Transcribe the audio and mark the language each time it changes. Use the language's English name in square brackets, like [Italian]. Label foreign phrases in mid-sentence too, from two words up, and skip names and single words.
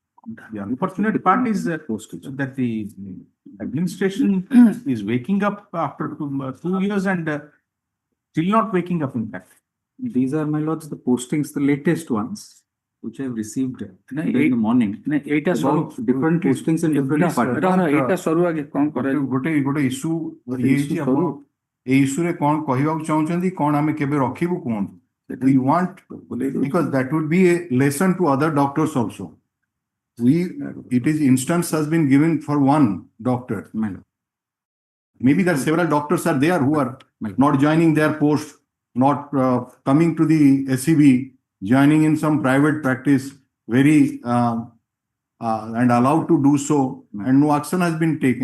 [English] The unfortunate part is that the administration is waking up after 2 years and still not waking up, in fact. These are, my lords, the postings, the latest ones, which I have received No, in the morning. About different postings in different departments. [Odia] ଏଇଟା ସରୁ ଆଗେ କଣ କରାଯିବ? ଗୋଟେ ଇସ୍ୟୁ ଗୋଟେ ଇଏ issue ହେଇଛି, ସରୁ। ଆପଣ ଏଇ ଇସ୍ୟୁରେ କଣ କହିବାକୁ ଚାହୁଁଛନ୍ତି, କଣ ଆମେ କେବେ ରଖିବୁ କୁହନ୍ତୁ? [English] We want, because that would be a lesson to other doctors also. It is instance has been given for one doctor. My lord. Maybe there are several doctors are there who are not joining their post, not coming to the SEB, joining in some private practice, very and allowed to do so, and no action has been taken.